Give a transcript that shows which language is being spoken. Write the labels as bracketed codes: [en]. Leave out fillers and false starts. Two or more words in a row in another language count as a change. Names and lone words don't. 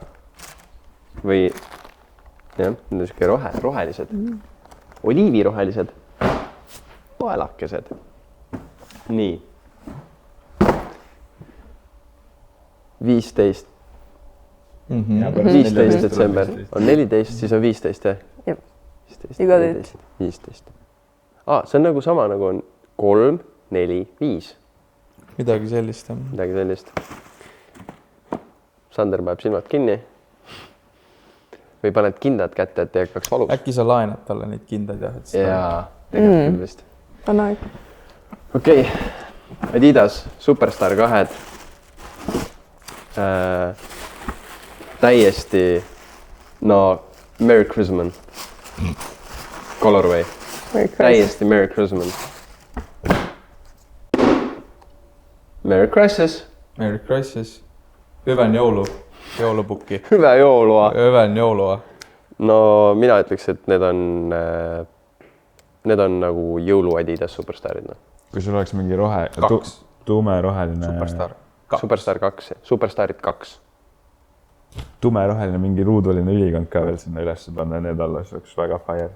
[et] Või jah, need on siuke rohelised. Oliivirohelised. Paelakesed. Nii. 15 detsember. On 14, siis on 15 jah? Jah. 15, [en] You got it. [et] 15. See on nagu sama nagu on 3, 4, 5. Midagi sellist jah. Midagi sellist. Sander paneb silmad kinni. Või paned kindad kätte, et ei hakkaks valus. Äkki sa laenad talle neid kindad jah? Jaa, tegelikult küll vist. On aeg. Okei. Adidas Superstar 2. [en] Täiesti Merry Christmas. Colorway. Täiesti Merry Christmas. Merry Christmas. Merry Christmas. [fi] Hyvän joulu. Joulupukki. Hyvää joulua. Hyvän joulua. [et] No mina ütleks, et need on nagu jõulu Adidas Superstarid. Kui sul oleks mingi tumeroheline... Superstar 2. Superstarid 2. Tumeroheline mingi ruuduline ülikond ka veel sinna üles panna, need alla, see oleks väga fire.